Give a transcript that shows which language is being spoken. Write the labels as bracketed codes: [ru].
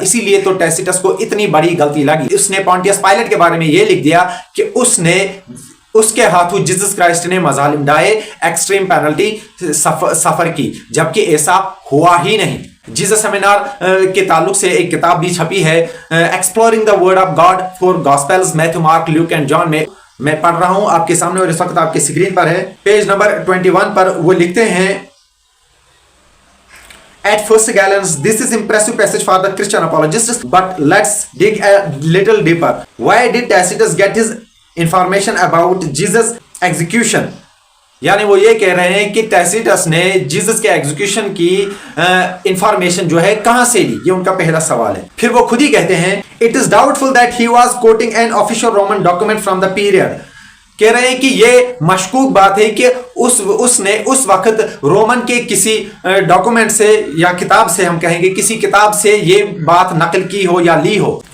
[hi] इसीलिए तो टैसिटस को इतनी बड़ी गलती लगी। उसने पोंटियस पायलट के बारे में ये लिख दिया कि उसके हाथों जीसस क्राइस्ट ने मजालिम ढाए, एक्सट्रीम पेनल्टी सफर की, जबकि ऐसा हुआ ही नहीं। जीसस सेमिनार के ताल्लुक से एक किताब भी छपी है, exploring the word of God for gospels, Matthew, mark, Luke and John में मैं पढ़ रहा हूं आपके सामने और इस वक्त आपकी स्क्रीन पर है। पेज नंबर 21 पर वो लिखते हैं, [en] At first glance, this is impressive passage for the Christian apologists, but let's dig a little deeper. Why did Tacitus get his information about Jesus' execution? [hi] यानी वो ये कह रहे हैं कि टैसिटस ने जीसस के एग्जीक्यूशन की इंफॉर्मेशन जो है कहां से ली, ये उनका पहला सवाल है। फिर वो खुद ही कहते हैं, [en] It is doubtful that he was quoting an official Roman document from the period. [hi] कह रहे हैं कि ये मशकूक बात है कि उसने उस वक्त रोमन के किसी डॉक्यूमेंट से या किताब से, हम कहेंगे किसी किताब से ये बात नकल की हो या ली हो।